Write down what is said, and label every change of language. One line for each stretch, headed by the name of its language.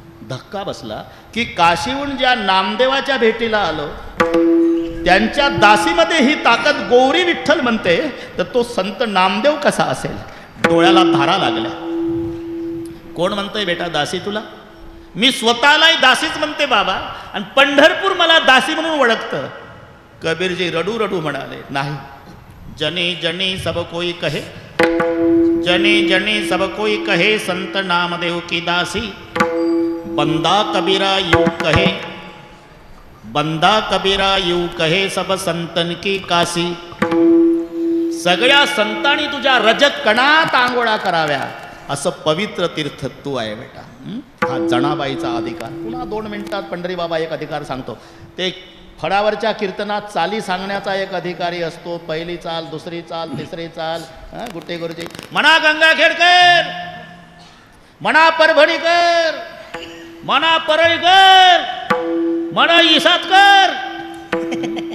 Marathi: धक्का बसला की काशीहून ज्या नामदेवाच्या भेटीला आलो त्यांच्या दासीमध्ये ही ताकद गौरी विठ्ठल म्हणते, तर तो संत नामदेव कसा असेल? डोळ्याला धारा लागल्या. कोण म्हणतंय बेटा दासी तुला? मी स्वतःलाही दासीच म्हणते बाबा, आणि पंढरपूर मला दासी म्हणून ओळखतं. कबीरजी रडू रडू म्हणाले, नाही.
Hindi: जनी जनी सब कोई कहे, जनी जनी सब कोई कहे, संत नामदेव की दासी. बंदा कबीरा यूं कहे, बंदा कबीरा यूं कहे, सब संतन की काशी.
Marathi: सगळ्या संतांनी तुझ्या रजत कणात आंघोळा कराव्या, असं पवित्र तीर्थ तू आहे बेटा. हा जनाबाईचा अधिकार. पुन्हा 2 मिनिटात पंढरी बाबा एक अधिकार सांगतो. ते फळावरच्या कीर्तनात चाली सांगण्याचा एक अधिकारी असतो. पहिली चाल, दुसरी चाल, तिसरी चाल. गुट्टे गुरुजी म्हणा गंगाखेडकर, म्हणा परभणीकर, म्हणा परळकर, म्हणा इसातकर.